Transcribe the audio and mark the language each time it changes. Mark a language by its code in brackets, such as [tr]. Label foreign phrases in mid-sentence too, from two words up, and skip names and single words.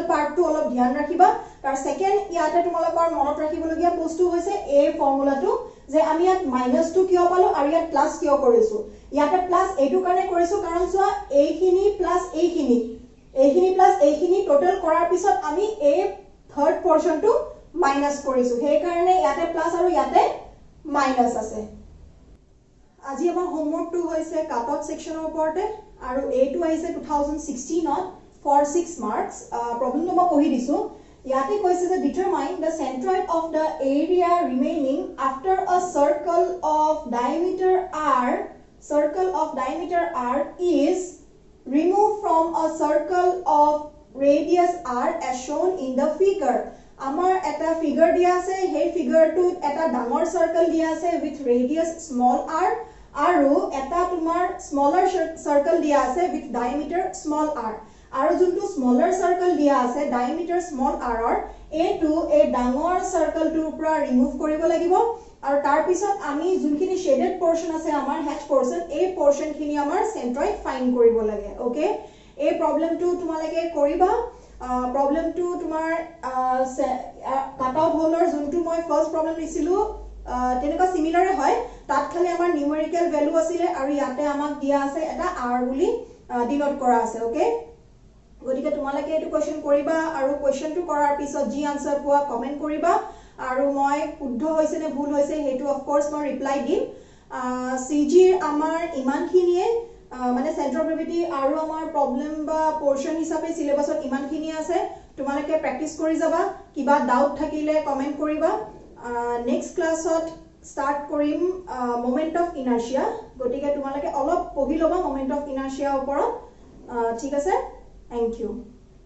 [as] পাৰ্টটো অলপ ধ্যান ৰাখিবা তাৰ সেকেন্ড ইয়াতে তোমালোকৰ মনত ৰাখিবলগীয়া বস্তু হৈছে এই ফৰ্মুলাটো যে আমি ইয়াত -2 কিয় পালো আৰু ইয়াত প্লাস কিয় কৰিছো ইয়াতে প্লাস এইটো কাৰণে কৰিছো কাৰণ সোয়া এইখিনি প্লাস এইখিনি প্লাস এইখিনি টোটাল কৰাৰ পিছত আমি এই [en] third portionটো [as] মাইনাস কৰিছো সেই কাৰণে ইয়াতে প্লাস আৰু ইয়াতে মাইনাস আছে আজি আমাৰ হোমৱৰ্কটো হৈছে কাটঅফ সেকশনৰ ওপৰতে আৰু এইটো আহিছে 2016 ত [en] for 6 marks [as] প্ৰবলেমটো মই পঢ়ি দিছো ইয়াতে কৈছে যে [en] determine the centroid of the area remaining after a circle of diameter r is removed from a circle of radius r as shown in the figure. [as] আমাৰ এটা figure দিয়া আছে, সেই figure টো এটা ডাঙৰ circle দিয়া আছে [en] with radius small r, [as] aru eta tumar smaller circle dia ase [en] with diameter small r. [as] Aru juntu smaller circle dia ase [en] diameter small r [as] অৰ a2 এ ডাঙৰ circle টো পুৰা remove কৰিব লাগিব. Aru tar pisot ami junkhini shaded portion ase amar hatch portion, a portion khini amar centroid find koribo lage. Okay, a problem to tumalage koriba. Problem to tumar cut out holer juntu moi first problem disilu teneka similar hoy, tat khali amar numerical value asile aru yate amak dia ase eta r buli denote kora ase. Okay, গতিকে তোমালোকে এটো কোৱেশ্চন কৰিবা আৰু কোৱেশ্চনটো কৰাৰ পিছত জি আনসাৰ পোৱা কমেন্ট কৰিবা আৰু মই শুদ্ধ হৈছে নে ভুল হৈছে হেতু [en] of course [as] মই ৰিপ্লাই দিম। সিজিৰ আমাৰ ইমানখিনিয়ে মানে [en] center gravity [as] আৰু আমাৰ প্ৰবলেম বা পোৰশন হিচাপে সিলেবাসত ইমানখিনি আছে। তোমালোকে প্ৰেক্টিস কৰি যাবা, কিবা ডাউট থাকিলে কমেন্ট কৰিবা। [en] next classত [as] স্টার্ট কৰিম [en] moment of inertia. [as] গতিকে তোমালোকে অলপ পঢ়ি লবা [en] moment of inertia [as] ওপৰত। ঠিক আছে, [en] thank you.